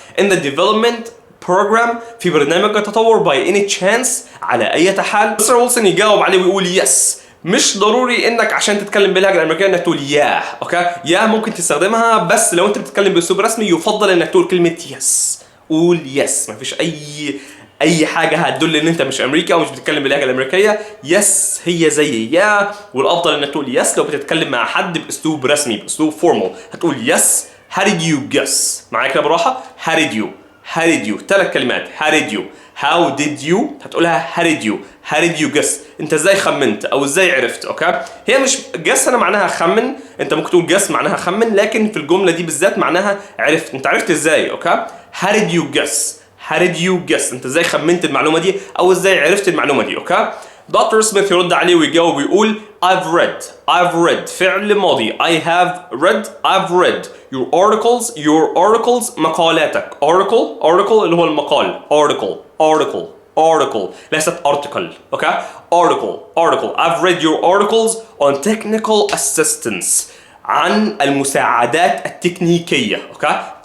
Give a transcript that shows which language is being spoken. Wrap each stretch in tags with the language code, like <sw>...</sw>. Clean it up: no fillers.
<en>in the development program</en> <ar>في برنامج التطور</ar> <en>by any chance</en> <ar>على اي حال. مستر ويلسون يجاوب عليه ويقول yes. مش ضروري انك عشان تتكلم باللهجه الامريكيه انك تقول ياه اوكي. ياه ممكن تستخدمها بس لو انت بتتكلم باسلوب رسمي يفضل انك تقول كلمه يس. قول يس، مفيش اي حاجه هتدل ان انت مش امريكي او مش بتتكلم باللهجه الامريكيه. يس هي زي يا، والافضل انك تقول يس لو بتتكلم مع حد باسلوب رسمي باسلوب فورمال هتقول يس.</ar> <en>how did you guess</en> <ar>معايا كده بالراحه.</ar> <en>how did you</en> <ar>3 كلمات.</ar> <en>how did you</en> <ar>هتقولها</ar> <en>how did you guess</en> <ar>انت ازاي خمنت او ازاي عرفت اوكي. هي مش guess انا معناها خمن، انت ممكن تقول guess معناها خمن، لكن في الجمله دي بالذات معناها عرفت، انت عرفت ازاي اوكي.</ar> <en>how did you guess</en> <ar>انت ازاي خمنت المعلومه دي او ازاي عرفت المعلومه دي اوكي. دكتور سميث يرد عليه ويجاوب ويقول</ar> <en>I've read</en> <ar>فعل ماضي.</ar> <en>I've read your articles مقالاتك.</en> <ar>article اللي هو المقال. article ليست article اوكي.</ar> <en>article I've read your articles on technical assistance</en> <ar>عن المساعدات التكنيكية اوكي.</ar>